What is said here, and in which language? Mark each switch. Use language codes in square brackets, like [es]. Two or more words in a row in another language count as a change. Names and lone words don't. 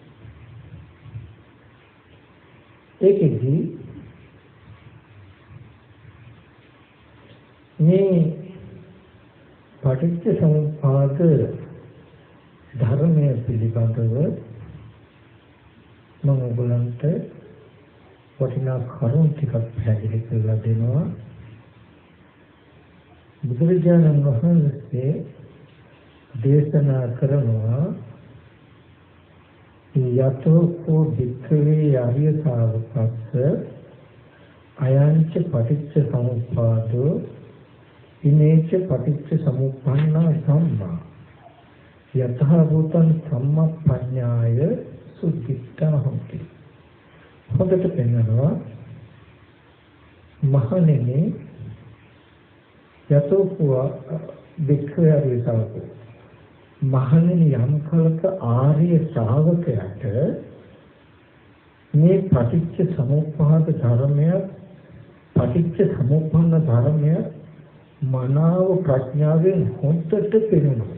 [si] ඒකෙදි මේ පටිච්ච සමුප්පාද ධර්මය පිළිබඳව මම ඔයගලන්ට වටිනා කරුණු ටිකක් පැහැදිලි කරලා දෙනවා. බුදුරජාණන් වහන්සේ දේශනා කරනවා [pi] යතෝ භික්ඛවේ ආර්ය ශාවකස්ස අයංච පටිච්ච සමුප්පාදෝ ඉනේච පටිච්ච සමුප්පන්නා සම්මා යතහ භූතං සම්මප්පඤ්ඤාය සුද්ධිත්තා හොති. [si] හොඳට පෙන්නනවා මහණෙනි [pi] යතෝ භික්ඛවේ ආර්ය ශාවකෝ [si] මහණෙනි යම් කලක ආර්ය ශ්‍රාවකයාට මේ පටිච්ච සමුප්පාද ධර්මය පටිච්ච සමුප්පන්න ධර්මය මනාව ප්‍රඥාවෙන් හොඳට පෙනෙනවා.